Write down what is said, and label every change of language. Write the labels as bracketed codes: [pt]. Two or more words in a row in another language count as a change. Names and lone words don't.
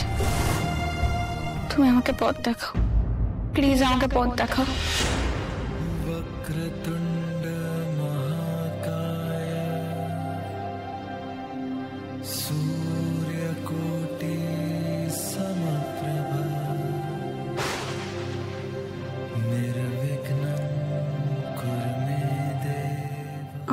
[bn] তুমি আমাকে পথ দেখাও, প্লিজ আমাকে পথ দেখাও। [sa] वक्रतुंड महाकाय सूर्यकोटि समप्रभा निर्विघ्नं कुरु मे देव।